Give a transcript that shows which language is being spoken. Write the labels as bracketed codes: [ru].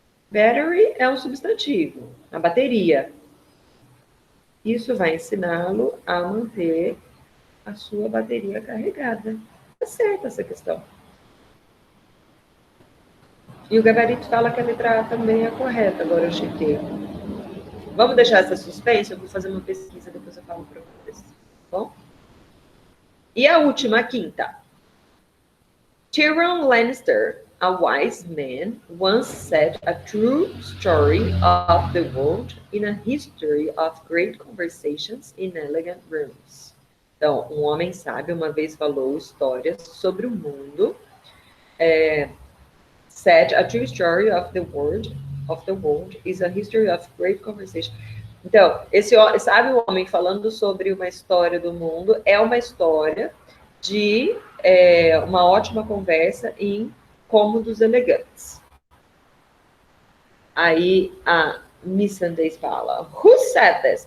[pt] Battery é um substantivo, a bateria. Isso vai ensiná-lo a manter a sua bateria carregada. Tá certa essa questão. E o gabarito fala que a letra A também é correta, agora eu chequei. Vamos deixar essa suspense? Eu vou fazer uma pesquisa, depois eu falo para vocês. Tá bom? E a última, a quinta. [en] Tyrion Lannister, a wise man, once said a true story of the world in a history of great conversations in elegant rooms. [pt] Então, um homem sábio uma vez falou histórias sobre o mundo [en] said, a true story of the world is a history of great conversation. [pt] Então, sabe o homem falando sobre uma história do mundo, é uma história de uma ótima conversa em cômodos elegantes. Aí a Missandei fala, [en] who said this?